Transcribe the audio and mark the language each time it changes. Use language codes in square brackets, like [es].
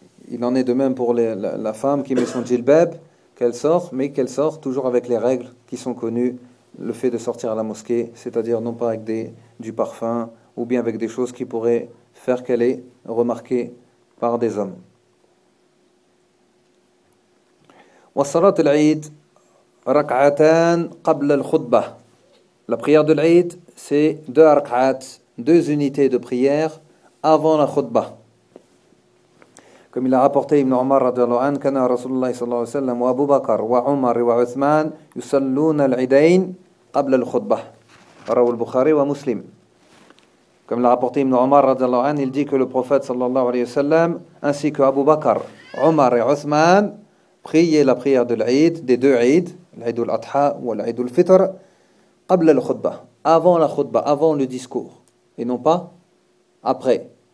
[fr] Il en est de même pour la femme qui met son djilbab, qu'elle sort, mais qu'elle sort toujours avec les règles qui sont connues, le fait de sortir à la mosquée, c'est-à-dire non pas avec du parfum ou bien avec des choses qui pourraient faire qu'elle est remarquée par des hommes. [ar] وَالصَّلَاةِ الْعِيدِ رَكْعَتَانْ قَبْلَ الْخُطْبَةِ. [fr] La prière de l'Aïd, c'est deux rak'at, deux unités de prière avant la khutbah. Comme il a rapporté Ibn Omar radiallahu anhu, [ar] كان رسول الله صلى الله عليه وسلم وابو بكر وعمر وعثمان يصلون العيدين قبل الخطبة. رواه البخاري ومسلم. [fr] Comme il a rapporté Ibn Omar radiallahu anhu, il dit que le prophète صلى الله عليه وسلم ainsi que Abu Bakr, Omar et Uthman priaient la prière de l'Aïd, des deux Aïd, l'Aïd al-Adha ou l'Aïd al-Fitr, [ar] قبل الخطبة, [fr] avant la khutbah, avant le discours, et non pas après.